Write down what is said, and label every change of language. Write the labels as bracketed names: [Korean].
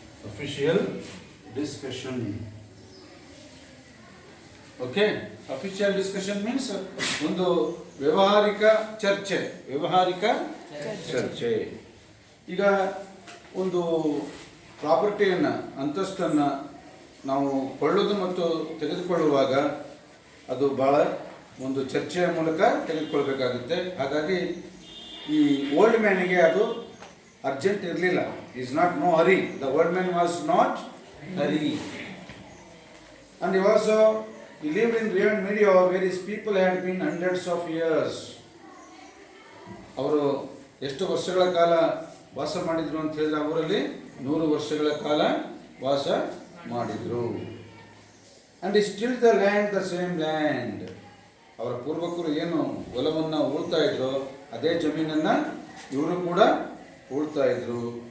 [English] Official discussion. Okay, official discussion means [Kannada] ಒಂದು ವ್ಯವಹಾರಿಕ ಚರ್ಚೆ. ವ್ಯವಹಾರಿಕ ಚರ್ಚೆ. ಈಗ ಒಂದು ಪ್ರಾಪರ್ಟಿಯನ್ನು, ಅಂತಸ್ತನ್ನು ನಾವು ಕೊಳ್ಳೋದು ಮತ್ತು ತೆಗೆದುಕೊಳ್ಳುವಾಗ ಅದು ಭಾಳ ಒಂದು ಚರ್ಚೆಯ ಮೂಲಕ ತೆಗೆದುಕೊಳ್ಬೇಕಾಗುತ್ತೆ. ಹಾಗಾಗಿ ಈ ಓಲ್ಡ್ ಮ್ಯಾನಿಗೆ ಅದು ಅರ್ಜೆಂಟ್ ಇರಲಿಲ್ಲ. [English] Is not no hurry. The old man was not hurry. And he also he lived in Rio and Medio where his people had been hundreds of years. [Kannada] ಅವರು ಎಷ್ಟು ವರ್ಷಗಳ ಕಾಲ ವಾಸ ಮಾಡಿದ್ರು ಅಂತ ಹೇಳಿದ್ರೆ ಅವರಲ್ಲಿ 100 ವರ್ಷಗಳ ಕಾಲ ವಾಸ ಮಾಡಿದ್ರು. [English] And is still the land the same land. [Kannada] ಅವರ ಪೂರ್ವಕರು ಏನು ಹೊಲವನ್ನು ಉಳ್ತಾ ಇದ್ರು ಅದೇ ಜಮೀನನ್ನು ಇವರು ಕೂಡ ಉಳ್ತಾ ಇದ್ರು.